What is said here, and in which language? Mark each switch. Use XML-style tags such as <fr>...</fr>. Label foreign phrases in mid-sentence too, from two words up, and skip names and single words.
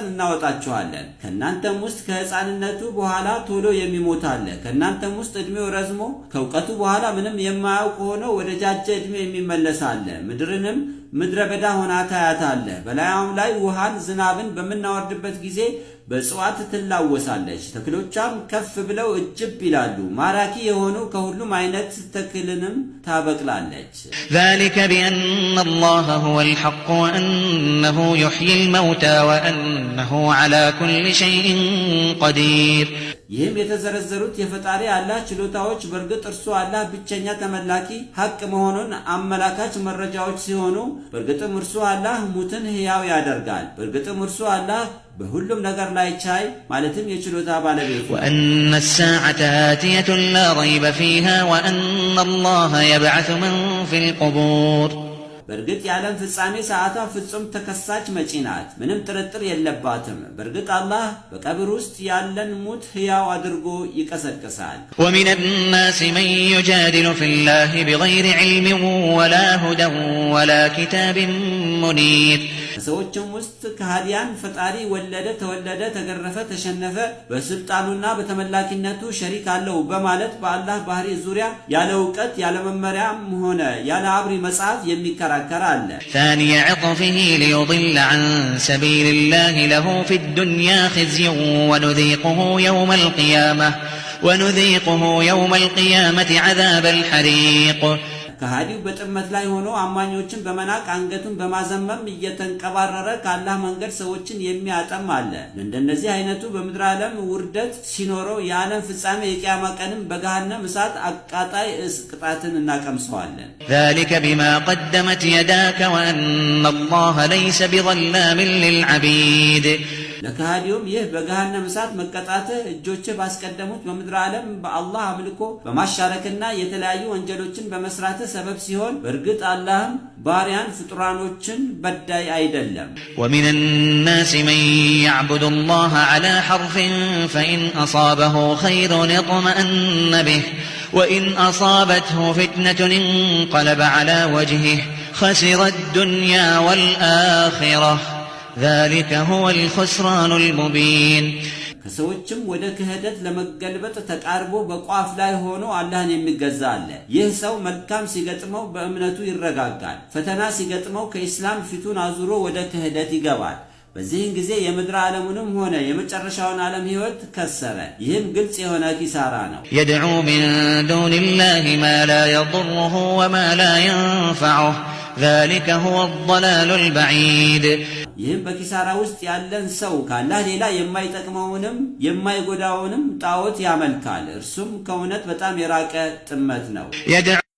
<am>እናወጣችኋለን። ከእናንተም ውስጥ ከህፃንነቱ በኋላ ቶሎ የሚሞት አለ። ከእናንተም ውስጥ እድሜው ረዝሞ ከእውቀቱ በኋላ ምንም የማያውቅ ሆኖ ወደ ጃጀ እድሜ የሚመለስ አለ። ምድርንም ምድረ በዳ ሆና ታያታለህ። በላዩም ላይ ውሃን ዝናብን በምናወርድበት ጊዜ በእጽዋት ትላወሳለች። ተክሎቿም ከፍ ብለው እጅብ ይላሉ። ማራኪ የሆኑ ከሁሉም አይነት ተክልንም ታበቅላለች።</am> <ar>ذلك بأن الله هو الحق وأنه يحيي الموتى وأنه على كل شيء قدير</ar> <am>ይህም የተዘረዘሩት የፈጣሪ አላህ ችሎታዎች በእርግጥ እርሱ አላህ ብቸኛ ተመላኪ ሐቅ መሆኑን አመላካች መረጃዎች ሲሆኑ በእርግጥም እርሱ አላህ ሙትን ሕያው ያደርጋል። በእርግጥም እርሱ አላህ በሁሉም ነገር ላይ ቻይ ማለትም የችሎታ ባለቤት ነው።</am> <ar>وأن الساعة آتية لا ريب فيها وأن الله يبعث من في القبور</ar> <am>በእርግጥ የዓለም ፍጻሜ ሰዓቷ ፍጹም ተከሳች መጪ ናት፣ ምንም ጥርጥር የለባትም። በእርግጥ አላህ በቀብር ውስጥ ያለን ሙት ሕያው አድርጎ ይቀሰቅሳል።</am> <ar>ومن الناس من يجادل في الله بغير علم ولا هدى ولا كتاب منير</ar> <am>ከሰዎችም ውስጥ ከሃዲያን ፈጣሪ ወለደ፣ ተወለደ፣ ተገረፈ፣ ተሸነፈ፣ በስልጣኑና በተመላኪነቱ ሸሪክ አለው በማለት በአላህ ባህሪ ዙሪያ ያለ እውቀት ያለ መመሪያም ሆነ ያለ አብሪ መጽሐፍ የሚከራከር አለ።</am> <ar>ثاني عطفه ليضل عن سبيل الله له في الدنيا خزي ونذيقه يوم القيامة عذاب الحريق</ar> <am>ከሃዲው በጥመት ላይ ሆኖ አማኞችን በመናቅ አንገቱን በማዘመም እየተንቀባረረ ከአላህ መንገድ ሰዎችን የሚያጠም አለ። እንደነዚህ አይነቱ በምድር ዓለም ውርደት ሲኖረው የዓለም ፍጻሜ የቂያማ ቀንም በገሃነም እሳት አቃጣይ ቅጣትን እናቀምሰዋለን።</am> <ar>ذلك بما قدمت يداك وأن الله ليس بظلام للعبيد</ar> <am>ለከሃዲውም ይህ በገሃነም እሳት መቀጣትህ እጆችህ ባስቀደሙት በምድር ዓለም በአላህ አምልኮ በማሻረክና የተለያዩ ወንጀሎችን በመስራት ሰበብ ሲሆን በእርግጥ አላህም ባሪያን ፍጡራኖችን በዳይ አይደለም።</am> <ar>ومن الناس من يعبد الله على حرف فإن أصابه خير اطمأن به وإن أصابته فتنة انقلب على وجهه خسر الدنيا والآخرة ذلك هو الخسران المبين</ar> <am>ከሰዎችም ወደ ክህደት ለመገልበጥ ተቃርቦ በቋፍ ላይ ሆኖ አላህን የሚገዛ አለ። ይህ ሰው መልካም ሲገጥመው በእምነቱ ይረጋጋል፣ ፈተና ሲገጥመው ከኢስላም ፊቱን አዙሮ ወደ ክህደት ይገባል። በዚህን ጊዜ የምድር ዓለሙንም ሆነ የመጨረሻውን ዓለም ህይወት ከሰረ። ይህም ግልጽ የሆነ ኪሳራ ነው።</am> <ar>يدعو من دون الله ما لا يضره وما لا ينفعه ذلك هو الضلال البعيد</ar> <am>ይህም በኪሳራ ውስጥ ያለን ሰው ከአላህ ሌላ የማይጠቅመውንም የማይጎዳውንም ጣዖት ያመልካል። እርሱም ከእውነት በጣም የራቀ ጥመት ነው።</am>